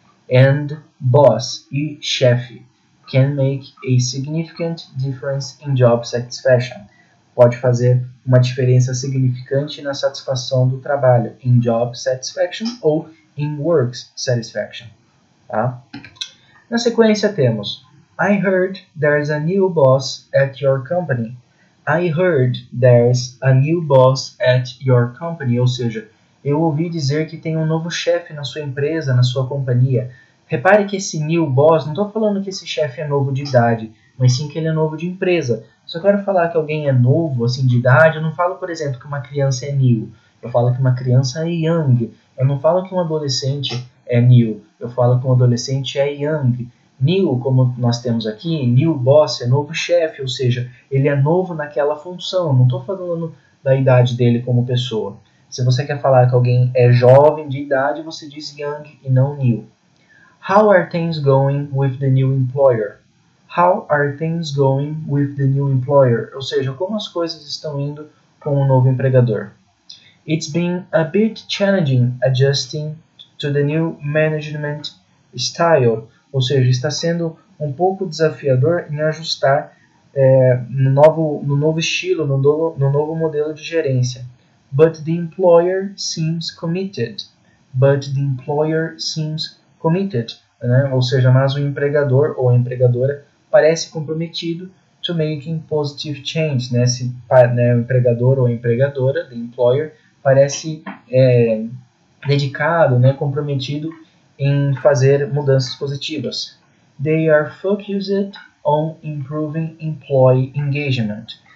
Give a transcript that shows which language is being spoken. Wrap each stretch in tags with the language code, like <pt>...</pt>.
<en>And boss e chefe can make a significant difference in job satisfaction.</en> <pt>Pode fazer uma diferença significante na satisfação do trabalho,</pt> <en>in job satisfaction</en> <pt>ou</pt> <en>in work satisfaction.</en> <pt>Tá? Na sequência temos</pt> <en>I heard there's a new boss at your company. I heard there's a new boss at your company.</en> <pt>Ou seja, eu ouvi dizer que tem um novo chefe na sua empresa, na sua companhia. Repare que esse new boss, não estou falando que esse chefe é novo de idade, mas sim que ele é novo de empresa. Se eu quero falar que alguém é novo, assim, de idade, eu não falo, por exemplo, que uma criança é new. Eu falo que uma criança é young. Eu não falo que um adolescente é new. Eu falo que um adolescente é young. New, como nós temos aqui, new boss é novo chefe, ou seja, ele é novo naquela função. Não estou falando da idade dele como pessoa. Se você quer falar que alguém é jovem de idade, você diz young e não new.</pt> <en>How are things going with the new employer? How are things going with the new employer?</en> <pt>Ou seja, como as coisas estão indo com o novo empregador?</pt> <en>It's been a bit challenging adjusting to the new management style.</en> <pt>Ou seja, está sendo um pouco desafiador em ajustar no novo estilo, no novo modelo de gerência.</pt> <en>But the employer seems committed.</en> <pt>But the employer seems committed. Né? Ou seja, mas o empregador ou a empregadora parece comprometido</pt> <en>to making positive change, né?</en> <pt>Se né, o empregador ou a empregadora, the employer, parece dedicado, né, comprometido em fazer mudanças positivas.</pt> <en>They are focused on improving employee engagement.</en>